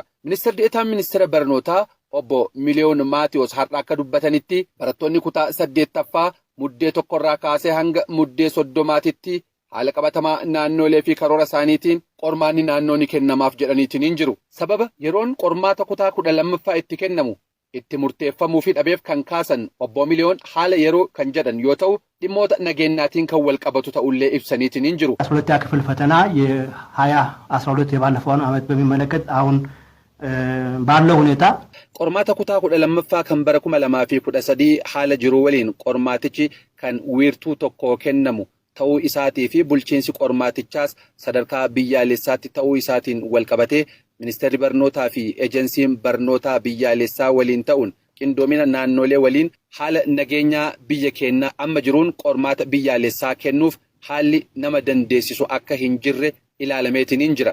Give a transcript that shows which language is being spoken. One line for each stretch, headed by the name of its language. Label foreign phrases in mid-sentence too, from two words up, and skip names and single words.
Oromo: Ministeerri Deetaan ministeera barnootaa obbo Miliyoon Maatiyoos har'a akka dubbatanitti barattoonni kutaa 8ffaa muddee tokkorraa kaasee hanga muddee 30tti haala qabatamaa naannoolee fi karoora isaaniitiin qormaanni naannoo ni kennamaaf jedhaniitiin jiru. Sababa yeroon qormaata kutaa 12ffaa itti kennamu itti murteeffamuu fi dhabeef kan kaasan obbo Miliyoon haala yeroo kan jedhan yoo ta'u dhimmoota nageenyaatiin kan wal qabatu ta'ullee ibsaniitiin jiru.
Amharic: 12ኛ ክፍል ፈተና የ2012 የባለፈውን ዓመት በሚመለከት አሁን ባለው ሁኔታ
Oromo: qormaata kutaa 12ffaa kan bara 2013 haala jiru waliin qormaatichi kan wiirtuu tokko kennamu ta'uu isaatii fi bulchiinsi qormaatichaas sadarkaa biyyaalessaatti ta'uu isaatiin wal qabatee ministeerri barnootaa fi ejensiin barnootaa biyyaalessaa waliin ta'uun qindoomina naannolee waliin haala nageenyaa biyya keenyaa amma jiruun qormaata biyyaalessaa kennuuf haalli nama dandeessisu akka hin jirre ilaalameetiin jira.